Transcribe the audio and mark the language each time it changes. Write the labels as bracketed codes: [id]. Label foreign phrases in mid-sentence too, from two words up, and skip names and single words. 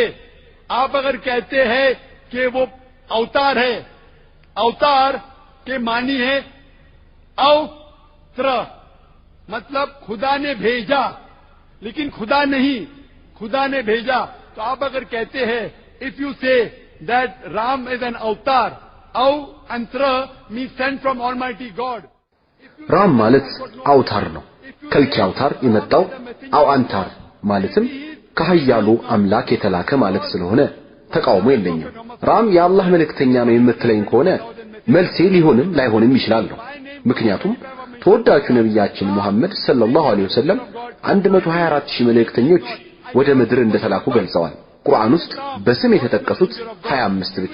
[ur] آپ اگر کہتے ہیں کہ وہ اوتار ہے، اوتار کے معنی ہے اوتر، مطلب خدا نے بھیجا، لیکن خدا نہیں، خدا نے بھیجا. تو آپ اگر کہتے ہیں, [en] if you say that Ram is an avatar, antar means sent from Almighty God. [am] राम ማለት አውታር ነው። ከልኪ አውታር የመጣው አው አንታር ማለትም ከኃያሉ አምላክ የተላከ ማለት ስለሆነ ተቃውሞ የለኝም። ራም የአላህ መልእክተኛ ነው የምትለኝ ከሆነ መልሴ ሊሆንም ላይሆንም ይችላል ነው። ምክንያቱም ተወዳጁ ነብያችን መሐመድ [ar] صلى الله عليه وسلم [am] 124000 መልእክተኞች ወደ ምድር እንደተላኩ ገልጸዋል። ቁርአን ውስጥ በስም የተጠቀሱት 25 ብቻ